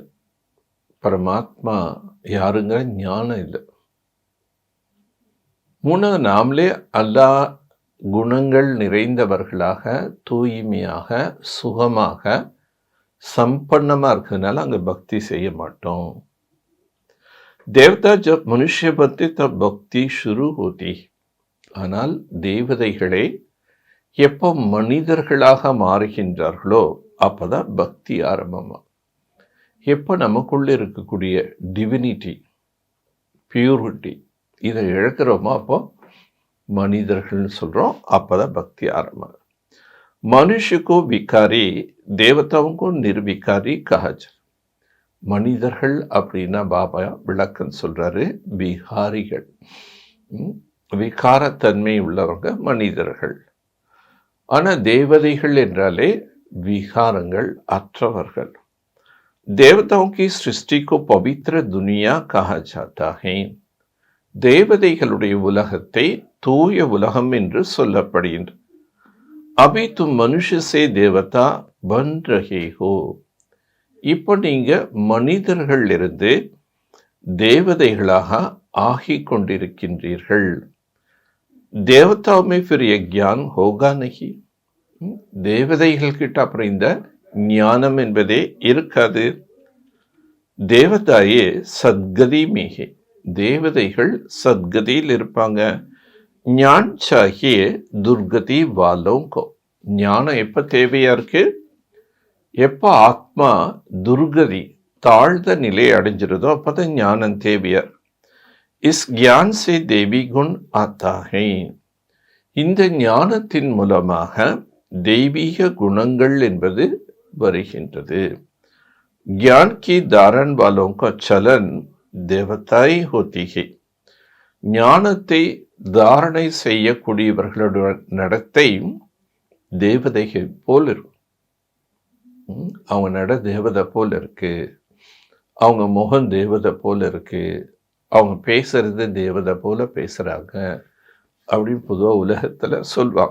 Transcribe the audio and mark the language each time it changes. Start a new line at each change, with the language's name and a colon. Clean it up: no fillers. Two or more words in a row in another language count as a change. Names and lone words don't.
Tamil: பரமாத்மா யாருங்கிற ஞானம் இல்லை. மூணாவது, நாமளே எல்லா குணங்கள் நிறைந்தவர்களாக, தூய்மையாக, சுகமாக, संपन्नमा இருக்கிறதுனால அங்கே பக்தி செய்ய மாட்டோம்.
Hindi: देवता जब मनुष्य बनते तब भक्ति शुरू होती.
Tamil: ஆனால் தேவதைகளே எப்போ மனிதர்களாக மாறுகின்றார்களோ அப்பதான் பக்தி ஆரம்பமா. எப்போ நமக்குள்ள இருக்கக்கூடிய
English: divinity, purity
Tamil: இதை இழக்கிறோமோ அப்போ மனிதர்கள்னு சொல்றோம். அப்பதான் பக்தி ஆரம்பம்.
Hindi: मनुष्य को विकारी, देवताओं को निर्विकारी कहा जाए.
Tamil: மனிதர்கள் அப்படின்னா பாபா விளக்கம் சொல்றாரு, விகாரிகள், விகாரத்தன்மை உள்ளவங்க மனிதர்கள். ஆனா தேவதைகள் என்றாலே விகாரங்கள் அற்றவர்கள்.
Hindi: देवताओं की सृष्टि को पवित्र दुनिया कहा जाता है.
Tamil: தேவதைகளுடைய உலகத்தை தூய உலகம் என்று சொல்லப்படுகின்றது.
Hindi: अभी तुम मनुष्य से देवता बन रहे हो.
Tamil: இப்போ நீங்க மனிதர்கள் இருந்து தேவதைகளாக ஆகிக் கொண்டிருக்கின்றீர்கள்.
Hindi: देवताओं में फिर ये ज्ञान होगा नहीं.
Tamil: தேவதைகள் கிட்ட அப்புறம் இந்த ஞானம் என்பதே இருக்காது.
Hindi: देवताएं सद्गति में,
Tamil: தேவதைகள் சத்கதியில் இருப்பாங்க.
Hindi: ज्ञान चाहिए दुर्गति वालों को,
Tamil: ஞானம் எப்போ தேவையா இருக்கு? எப்போ ஆத்மா துர்கதி தாழ்ந்த நிலை அடைஞ்சிருதோ அப்பதான் ஞானம் தேவையா.
Hindi: இஸ் ज्ञान से देवी गुण आता है.
Tamil: இந்த ஞானத்தின் மூலமாக தெய்வீக குணங்கள் என்பது வருகின்றது.
Hindi: ज्ञान की धारण वालों का चलन देवताई होती है.
Tamil: ஞானத்தை தாரணை செய்யக்கூடியவர்களுடைய நடத்தை தேவதைகள் போல் இருக்கும். அவங்க நட தேவதை போல் இருக்கு, அவங்க முகம் தேவதை போல இருக்கு, அவங்க பேசுறது தேவதை போல பேசுறாங்க அப்படின்னு பொதுவாக உலகத்துல சொல்லுவாங்க.